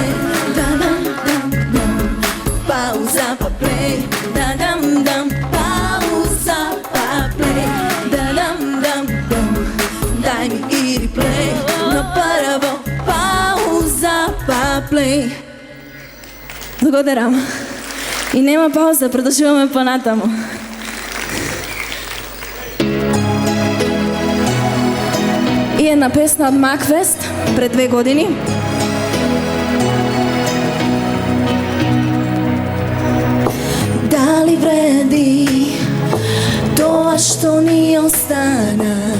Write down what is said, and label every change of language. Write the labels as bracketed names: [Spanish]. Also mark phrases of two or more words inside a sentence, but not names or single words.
[Croatian] Da-dam, dam, dam, pauza pa play. Da-dam, dam, pauza pa play. Da-dam, dam, dam, daj mi i replay. No prvo pauza pa play. [Macedonian] Благодарам. И нема пауза, продолжуваме понатаму. И една песна од Макфест пред 2 години. Дали вреди тоа што ни остана?